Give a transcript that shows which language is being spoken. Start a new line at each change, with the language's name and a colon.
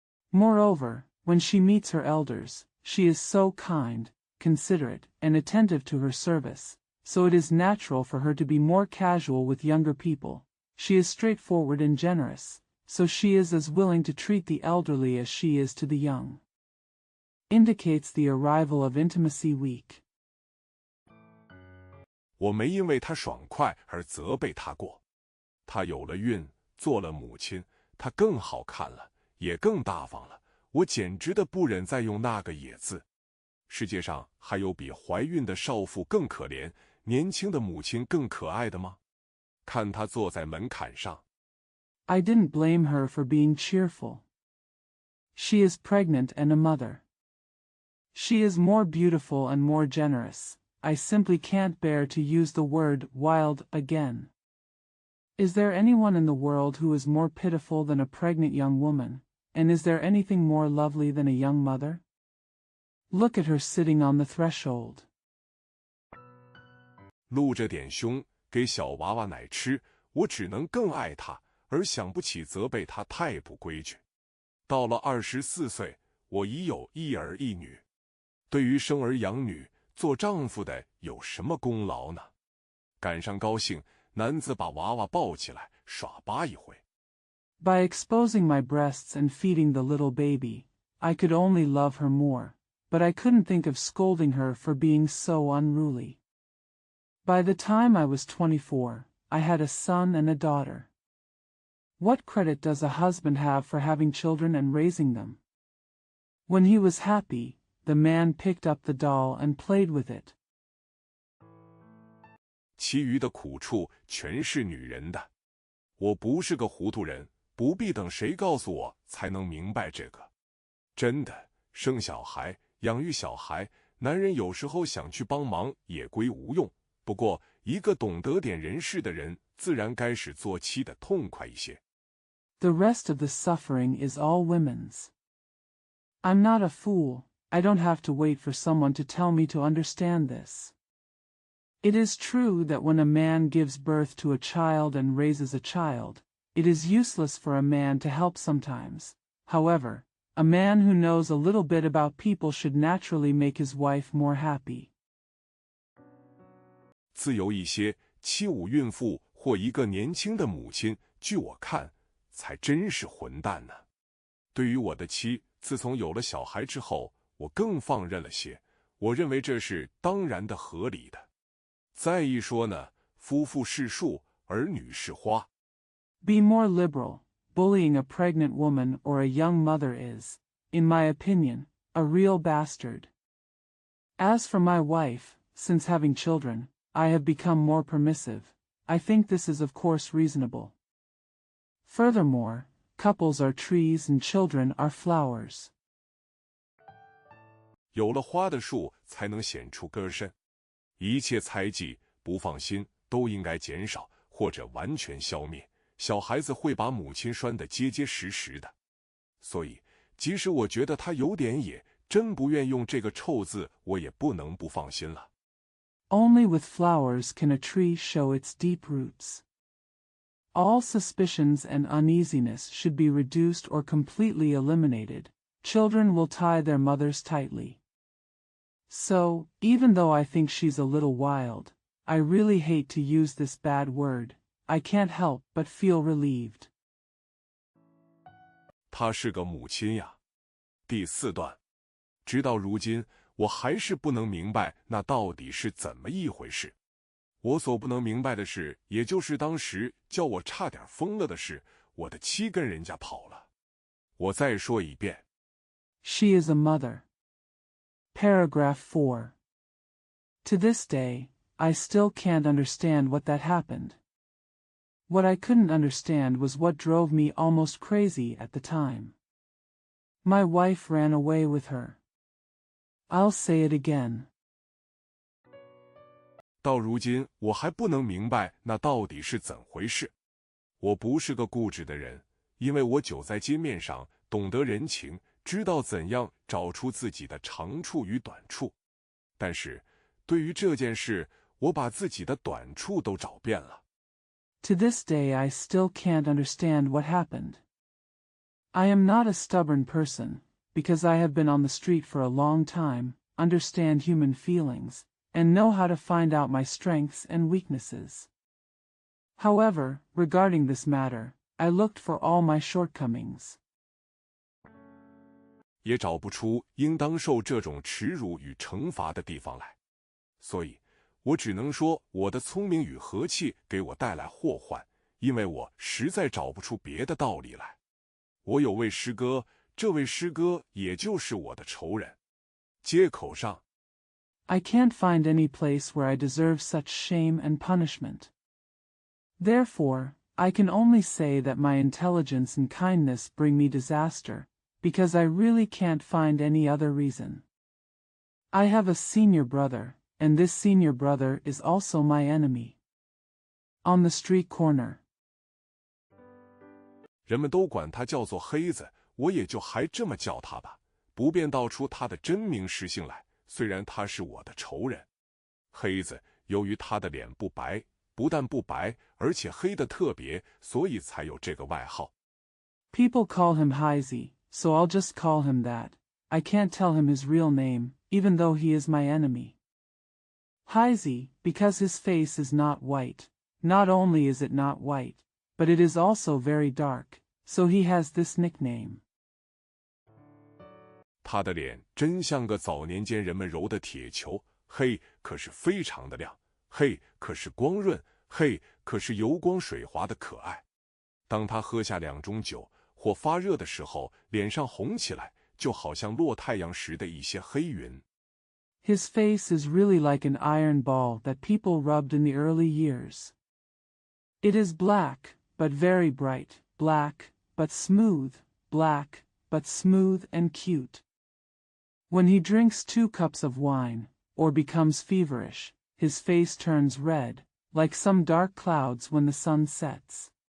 English: Moreover, when she meets her elders, she is so kind, considerate, and attentive to her service, so it is natural for her to be more casual with younger people. She is straightforward and generous, so she is as willing to treat the elderly as she is to the young. Indicates the arrival of intimacy week.
Chinese: 我没因为她爽快而责备她过。她有了孕，做了母亲，她更好看了，也更大方了。我简直的不忍再用那个野字。世界上还有比怀孕的少妇更可怜，年轻的母亲更可爱的吗？看她坐在门槛上。
English: I didn't blame her for being cheerful. She is pregnant and a mother. She is more beautiful and more generous. I simply can't bear to use the word wild again. Is there anyone in the world who is more pitiful than a pregnant young woman, and is there anything more lovely than a young mother? Look at her sitting on the threshold.
Chinese: 露着点胸，给小娃娃奶吃，我只能更爱她，而想不起责备她太不规矩。到了24岁，我已有一儿一女。对于生儿养女，做丈夫的有什么功劳呢？赶上高兴，男子把娃娃抱起来，耍巴一回。
English: By exposing my breasts and feeding the little baby, I could only love her more, but I couldn't think of scolding her for being so unruly. By the time I was 24, I had a son and a daughter. What credit does a husband have for having children and raising them? When he was happy, the man picked up the doll and played with it.
Chinese: 其余的苦处全是女人的。我不是个糊涂人，不必等谁告诉我才能明白这个。真的，生小孩、养育小孩，男人有时候想去帮忙也归无用。不过，一个懂得点人事的人，自然该使做妻的痛快一些。
English: The rest of the suffering is all women's. I'm not a fool. I don't have to wait for someone to tell me to understand this. It is true that when a man gives birth to a child and raises a child, it is useless for a man to help sometimes. However, a man who knows a little bit about people should naturally make his wife more happy.
Chinese: 自有一些75孕妇或一个年轻的母亲，据我看，才真是混蛋呢。对于我的妻，自从有了小孩之后，我更放任了些，我认为这是当然的、合理的。再一说呢，夫妇是树，儿女是花。
English: Be more liberal. Bullying a pregnant woman or a young mother is, in my opinion, a real bastard. As for my wife, since having children, I have become more permissive. I think this is of course reasonable. Furthermore, couples are trees and children are flowers.
Chinese: 有了花的树才能显出根深，一切猜忌、不放心都应该减少或者完全消灭。小孩子会把母亲拴得结结实实的，所以即使我觉得他有点野，真不愿用这个臭字，我也不能不放心了。
English: Only with flowers can a tree show its deep roots. All suspicions and uneasiness should be reduced or completely eliminated. Children will tie their mothers tightly. So, even though I think she's a little wild, I really hate to use this bad word. I can't help but feel relieved.
Chinese: 她是个母亲呀。第4段，直到如今，我还是不能明白那到底是怎么一回事。我所不能明白的是，也就是当时叫我差点疯了的是，我的妻跟人家跑了。我再说一遍。
English: She is a mother. Paragraph 4. To this day, I still can't understand what that happened. What I couldn't understand was what drove me almost crazy at the time. My wife ran away with her. I'll say it again.
Chinese: 到如今，我还不能明白那到底是怎回事。我不是个固执的人，因为我久在街面上，懂得人情，知道怎样找出自己的长处与短处。但是，对于这件事，我把自己的短处都找遍了。
English: To this day I still can't understand what happened. I am not a stubborn person, because I have been on the street for a long time, understand human feelings, and know how to find out my strengths and weaknesses. However, regarding this matter, I looked for all my shortcomings.
Chinese: 也找不出应当受这种耻辱与惩罚的地方来，所以我只能说我的聪明与和气给我带来祸患，因为我实在找不出别的道理来。我有位师哥，这位师哥也就是我的仇人。街口上
English: I can't find any place where I deserve such shame and punishment. Therefore, I can only say that my intelligence and kindness bring me disaster, because I really can't find any other reason. I have a senior brother, and this senior brother is also my enemy. On the street corner.
Chinese: 人们都管他叫做黑子，我也就还这么叫他吧，不便道出他的真名实姓来。虽然他是我的仇人，黑子由于他的脸不白，不但不白，而且黑得特别，所以才有这个外号。
English: People call him Heisey, so I'll just call him that. I can't tell him his real name, even though he is my enemy. Heisey, because his face is not white. Not only is it not white, but it is also very dark, so he has this nickname.
Chinese: 他的脸真像个早年间人们揉的铁球，黑可是非常的亮，黑可是光润，黑可是油光水滑的可爱。当他喝下2盅酒或发热的时候，脸上红起来，就好像落太阳时的一些黑云。
English: His face is really like an iron ball that people rubbed in the early years. It is black, but very bright, black, but smooth, black, but smooth and cute. When he drinks 2 cups of wine, or becomes feverish, his face turns red, like some dark clouds when the sun sets.